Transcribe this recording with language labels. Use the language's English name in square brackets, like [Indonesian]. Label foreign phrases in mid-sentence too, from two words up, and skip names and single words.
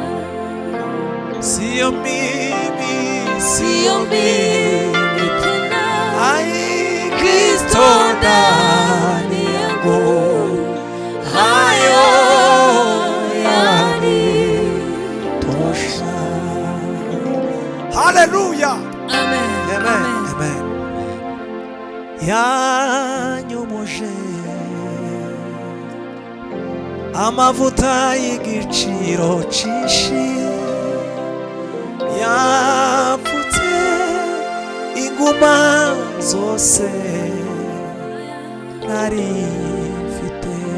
[Swahili] Sio mimi tena, Kristo ndani yangu, hayo yanitosha. Haleluya. Amen. [Kinyarwanda] Yanyumuje amavuta y'igiciro cyinshi, yapfutse inguma zose nari mfite.